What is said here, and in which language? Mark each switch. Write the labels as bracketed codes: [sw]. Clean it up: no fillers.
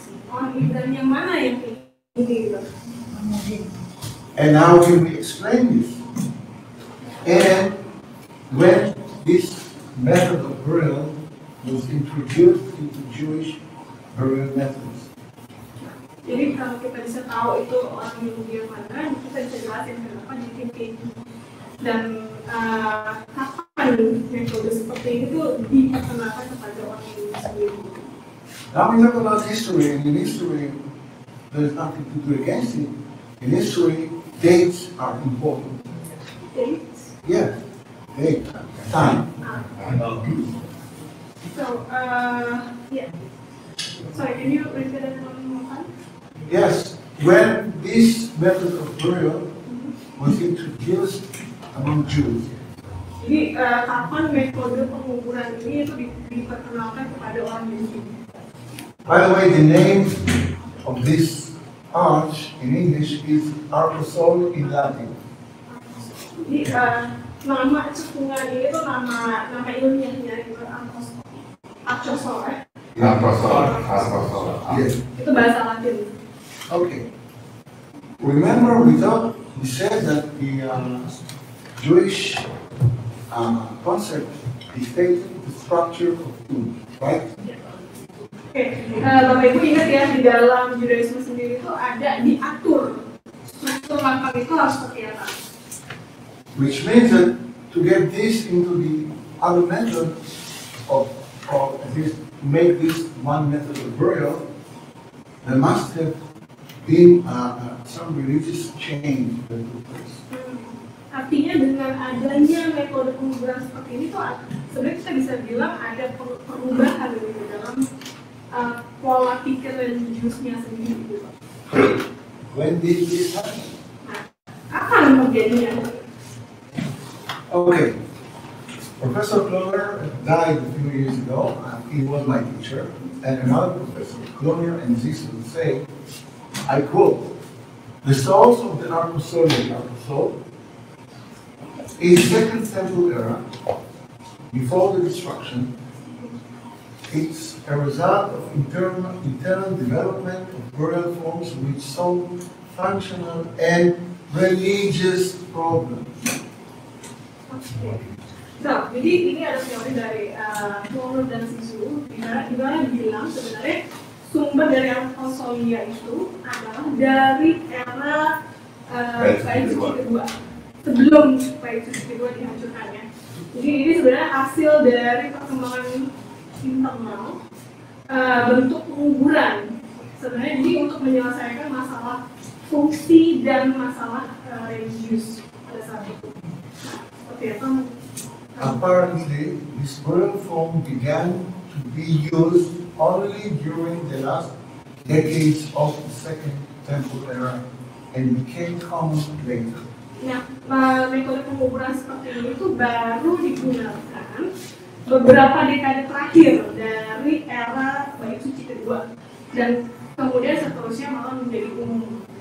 [id] Orang Ibrani yang mana yang ini gitu? [en] And how can we explain this? And when this method of burial was introduced into Jewish burial methods. [id] Jadi kalau kita bisa tahu itu orang Yahudi yang mana, kita bisa jelasin kenapa dipimpin dan kapan metode seperti ini tuh diperkenalkan kepada orang Yahudi sendiri. [en] Now we talk about history, and in history there's nothing to do against it. In history, dates are important. Dates? Yeah, date, time. So, yeah. Sorry, can you repeat that one more time? Yes, when this method of burial was introduced among Jews. [id] Jadi kapan metode penguburan ini itu diperkenalkan kepada orang Yahudi? [en] By the way, the name of this arch in English is Arcosol in Latin. [id] Jadi nama cekungan ini tuh nama ilmiahnya itu Arcosol. [en] Arcosol. Yes. [id] Itu bahasa Latin. [en] Okay. Remember, we said that the Jewish concept dictated the structure of tomb, right? [id] Oke, Bapak Ibu ingat ya, di dalam Judaisme sendiri itu ada diatur struktur makam itu harus seperti apa. [en] Which means that to get this into the other method of at least make this one method of burial, there must have been some religious change that took place. [id] Artinya dengan adanya metode penguburan seperti ini tuh sebenarnya kita bisa bilang ada perubahan gitu dalam pola pikir religiusnya sendiri gitu. [en] When did this happen? [id] Kapan terjadinya? [en] Okay. Professor Kloner died a few years ago. He was my teacher. And another professor, Kloner and Zis, would say, I quote, The source of the apostolic is Second Temple era, before the destruction. It's a result of internal development of burial forms with some functional and religious problems. [id] So, jadi ini ada teori dari Paul dan Sisu, di mana dibilang sebenarnya sumber dari apostolia itu adalah dari era Bait Suci kedua, sebelum Bait Suci kedua dihancurkannya. Jadi ini sebenarnya hasil dari perkembangan internal bentuk penguburan. Sebenarnya ini untuk menyelesaikan masalah fungsi dan masalah religius pada saat itu. Nah, seperti apa? [en] Apparently, this burial form began to be used only during the last decades of the Second Temple era and became common later. [id] Nah, metode penguburan seperti ini itu baru digunakan beberapa dekade terakhir dari era Bait Suci kedua, dan kemudian seterusnya malah menjadi umum.